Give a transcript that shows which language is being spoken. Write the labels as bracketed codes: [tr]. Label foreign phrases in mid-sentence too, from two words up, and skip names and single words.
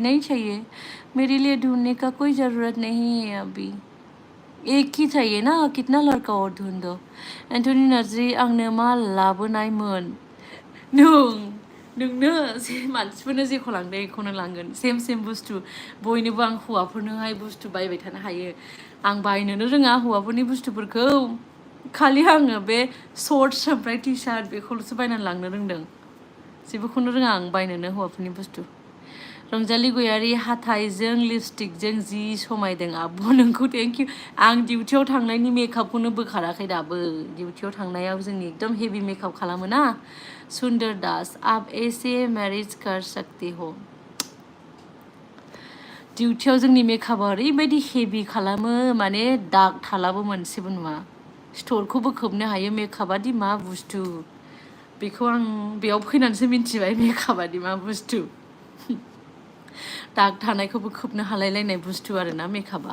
[hi] नहीं चाहिए मेरे लिए ढूंढने का कोई ज़रूरत नहीं है अभी एक ही चाहिए ना कितना लड़का और ढूंढो एन्टनि नार्जारि [brx] आंनो मा लाबोनायमोन नोंनो मानसिफोरनो जेखौ लांदों बेखौनो लांगोन सेम बुस्थु बयनोबो आं हौवाफोरनोहाय बुस्थु बायबाय थानो हायो आं बायनोनो रोङा हौवाफोरनि बुस्थुफोरखौ खालि आङो बे शर्ट्स ओमफ्राय टि सार्ट बेखौल'सो बायनानै लांनो रोंदों जेबोखौनो रोङा आं बायनोनो हौवाफोरनि बुस्थु रंजालि गयारि हाथाइजों लिपस्टिकजों जि समायदों आब' नोंखौ [en] thank you [brx] आं डिउटियाव थांनायनि मेकआपखौनो बोखाराखै दाबो डिउटियाव थांनायाव जोंनि एकदम हेभि मेकआप खालामो ना [hi] सुंदर दास आप ऐसे मैरिज कर सकते हो [brx] डिउटियाव जोंनि मेकआपआ ओरैबायदि हेभि खालामो माने दाग थालाबो मोनसेबो नुवा स्टरखौबो खोबनो हायो मेकआपआदि मा बुस्थु बेखौ आं बेयाव फैनानैसो मिन्थिबाय मेकआपआदि मा बुस्थु दाग थानायखौबो खोबनो हालायलायनाय बुस्थु आरोना मेकआपआ